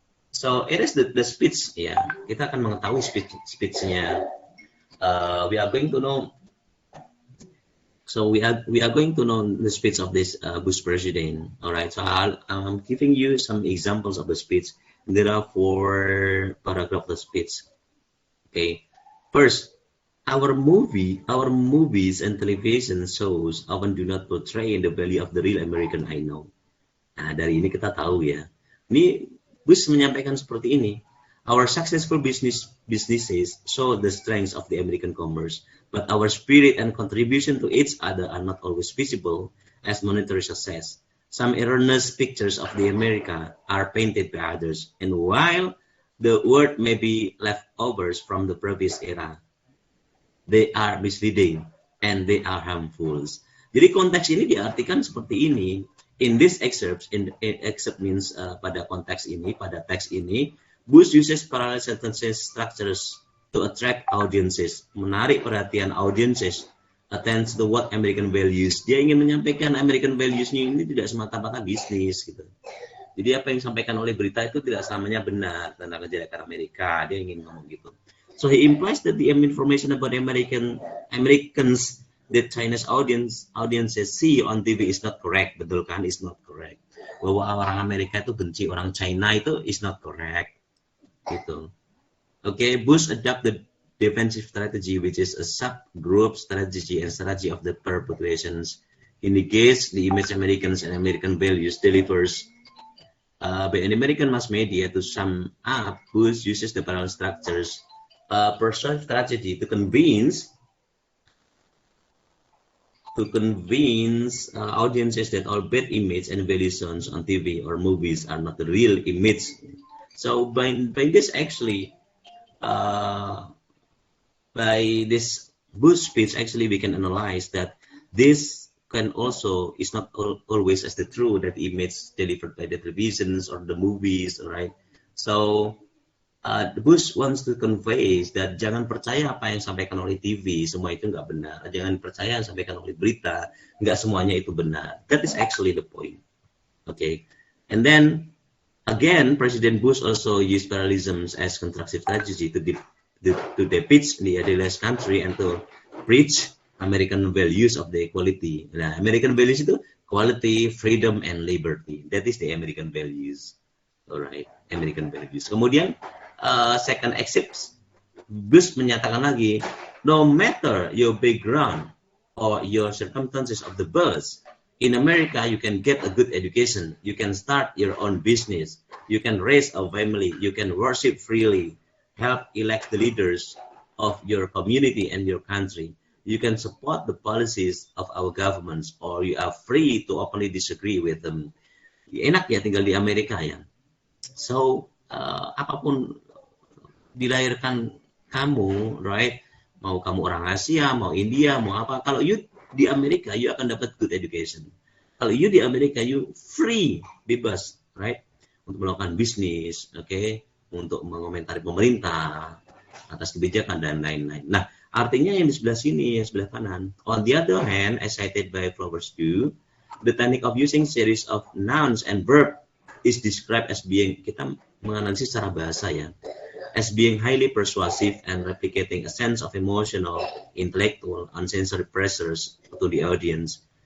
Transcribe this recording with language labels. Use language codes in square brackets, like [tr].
[en] So it is the speech, ya. [id] Kita akan mengetahui speechnya. [en] We are going to know. So we are going to know the speech of this Bush president. All right. So I'm giving you some examples of the speech. There are 4 paragraphs of the speech. Okay. First, our movies and television shows often do not portray the value of the real American I know. [id] Nah, dari ini kita tahu ya. Ini Bush menyampaikan seperti ini. [en] Our successful businesses show the strengths of the American commerce, but our spirit and contribution to each other are not always visible as monetary success. Some erroneous pictures of the America are painted by others, and while the word may be leftovers from the previous era, they are misleading and they are harmful. [id] Jadi konteks ini diartikan seperti ini. [en] In this excerpt, excerpt means [id] pada konteks ini, pada teks ini, [en] Bush uses parallel sentences structures to attract audiences, [id] menarik perhatian [en] audiences, attends to what American values. [id] Dia ingin menyampaikan American values-nya ini tidak semata-mata bisnis gitu. Jadi apa yang disampaikan oleh berita itu tidak selamanya benar tentang kejelekan Amerika. Dia ingin ngomong gitu. [en] So he implies that the information about Americans that Chinese audiences see on TV is not correct. [id] Betul kan? [en] Is not correct. [id] Bahwa orang Amerika itu benci orang China itu [en] is not correct. [id] Gitu. [en] Okay, Bush adopt the defensive strategy, which is a subgroup strategy and strategy of the perpetuations. He negates the image Americans and American values delivers by an American mass media. To sum up, Bush uses the parallel structures persuasive strategy to convince audiences that all bad image and values on TV or movies are not the real image. So by this actually, by this Bush speech, actually we can analyze that this can also is not always as the true that image delivered by the televisions or the movies, right? So Bush wants to convey that [id] jangan percaya apa yang disampaikan oleh TV, semua itu nggak benar. Jangan percaya yang disampaikan oleh berita, nggak semuanya itu benar. [en] That is actually the point. Okay, and then again, President Bush also used parallelisms as constructive strategy to depict the idealized country and to preach American values of the equality. Nah, American values itu quality, freedom, and liberty. That is the American values. Alright, American values. [id] Kemudian [en] second excerpt, Bush [id] menyatakan lagi, [en] no matter your background or your circumstances of the birth, in America you can get a good education, you can start your own business, you can raise a family, you can worship freely, help elect the leaders of your community and your country, you can support the policies of our governments, or you are free to openly disagree with them. [id] Enak ya tinggal di Amerika ya. So apapun dilahirkan kamu, right? Mau kamu orang Asia, mau India, mau apa? Kalau you di Amerika, you akan dapat [en] good education. [id] Kalau you di Amerika, you free, bebas, right? Untuk melakukan bisnis, okay? Untuk mengomentari pemerintah atas kebijakan dan lain-lain. Nah, artinya yang di sebelah sini, yang sebelah kanan. [en] On the other hand, as cited by Flowers 2, the technique of using series of nouns and verb is described as being, [id] kita menganalisis secara bahasa ya, [en] as being highly persuasive and replicating a sense of emotional, intellectual, and sensory pressures to the audience.